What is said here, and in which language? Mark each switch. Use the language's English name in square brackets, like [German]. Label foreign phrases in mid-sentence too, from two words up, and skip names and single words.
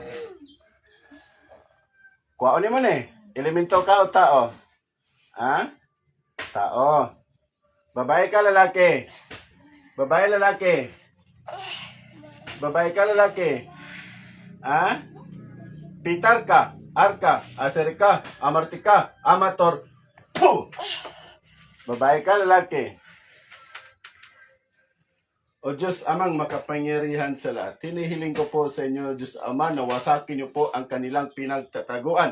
[Cebuano] Kuhaon mo ni. Elemento ka o tao? Ha? Tao. Babae ka lalaki? Babae lalaki? Babae ka lalaki? Ha? Pitarka, arka, asarika, amartika, amator. Puh! Babae ka lalaki? [Filipino] O Diyos amang makapangyarihan sa lahat, hinihiling ko po sa inyo, Diyos Ama, na wasakin niyo po ang kanilang pinagtataguan.